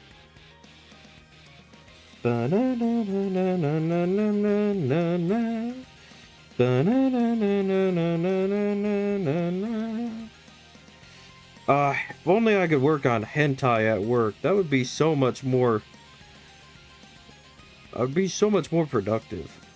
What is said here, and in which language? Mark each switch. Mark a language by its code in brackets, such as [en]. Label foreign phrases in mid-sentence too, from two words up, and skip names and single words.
[en] Ba na na na na na na na na na. Ba na na na na na na na na na. If only I could work on hentai at work. That would be so much more. I'd be so much more productive.